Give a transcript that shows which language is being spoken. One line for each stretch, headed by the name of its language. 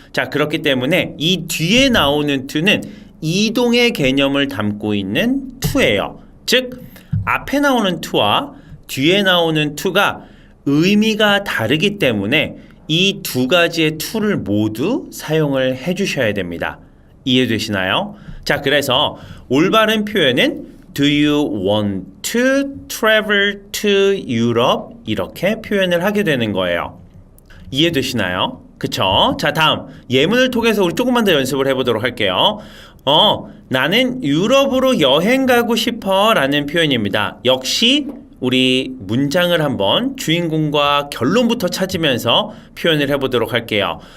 Korean: 자, 그렇기 때문에 이 뒤에 나오는 to는 이동의 개념을 담고 있는 to예요. 즉, 앞에 나오는 to와 뒤에 나오는 to가 의미가 다르기 때문에 이 두 가지의 to를 모두 사용을 해주셔야 됩니다. 이해되시나요? 자, 그래서 올바른 표현은
English: Do you want to travel to Europe?
Korean: 이렇게 표현을 하게 되는 거예요. 이해되시나요? 그쵸? 자, 다음 예문을 통해서 우리 조금만 더 연습을 해보도록 할게요. 나는 유럽으로 여행 가고 싶어 라는 표현입니다. 역시 우리 문장을 한번 주인공과 결론부터 찾으면서 표현을 해보도록 할게요.